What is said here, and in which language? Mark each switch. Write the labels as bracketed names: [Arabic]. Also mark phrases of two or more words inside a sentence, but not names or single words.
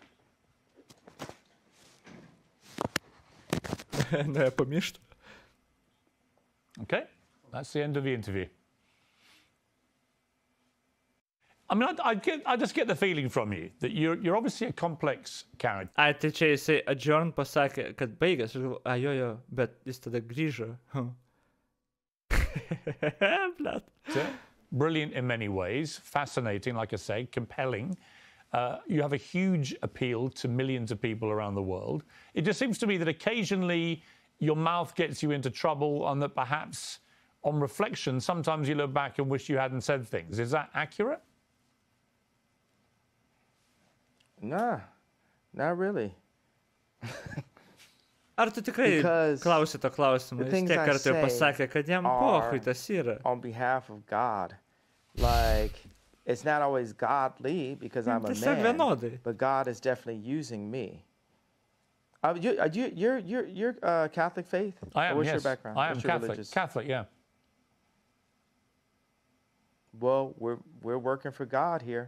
[English] Okay, that's the end of the interview. I mean, I just get the feeling from you that you're obviously a complex character. [Lithuanian] Tai čia jisai adjourn pasakė, kad baigęs. Jo, bet jis tada grįžo. [English] Brilliant in many ways, fascinating, like I say, compelling. You have a huge appeal to millions of people around the world. It just seems to me that occasionally your mouth gets you into trouble and that perhaps on reflection, sometimes you look back and wish you hadn't said things. Is that accurate? Nah, not really. [Lithuanian] Ar tu tikrai klausi to klausimą? Jis tiek kartų jau pasakė, kad jam pochui tas yra. [English] On behalf of God, like, it's not always godly because I'm a man, but God is definitely using me. You're Catholic faith? I am, what's yes. your background? I am Catholic. Catholic, yeah. Well, we're working for God here.